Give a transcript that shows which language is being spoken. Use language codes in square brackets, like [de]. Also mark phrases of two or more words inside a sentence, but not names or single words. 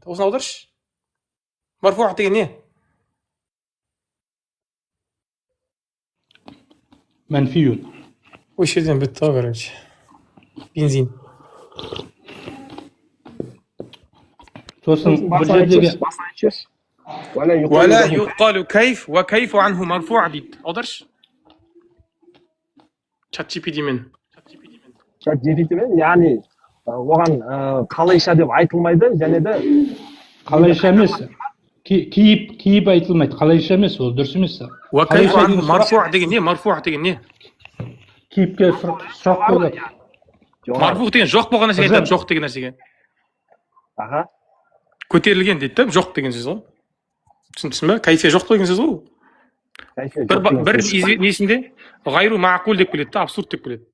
[kk] Осыны аударшы. Марфуа деген не? Мәнфиюн. Осы жерден бітті ғой, короче. Бензин. Сосын бір жердегі [ar] ولا يقال كيف وكيف عنه مرفوع [kk] дейді. Аударшы. ChatGPT-мен. ChatGPT-мен, яғни оған қалайша деп айтылмайды, және де қалайша емес. Кейіп айтылмайды. Қалайша емес, ол дұрыс емес. [ar] وكيف عنه مرفوع [kk] деген не? Марфуа деген не? Кейіпке сұрақ қойылады. Марфуа деген жоқ болған нәрсеге айтады, жоқ деген нәрсеге. Аха. Көтерілген дейді, жоқ деген сөз ғой. Түсіндің бе? Кайфия жоқ деген сөз ғой. Бір несінде [ar] غير معقول [kk] деп келеді, абсурд деп келеді.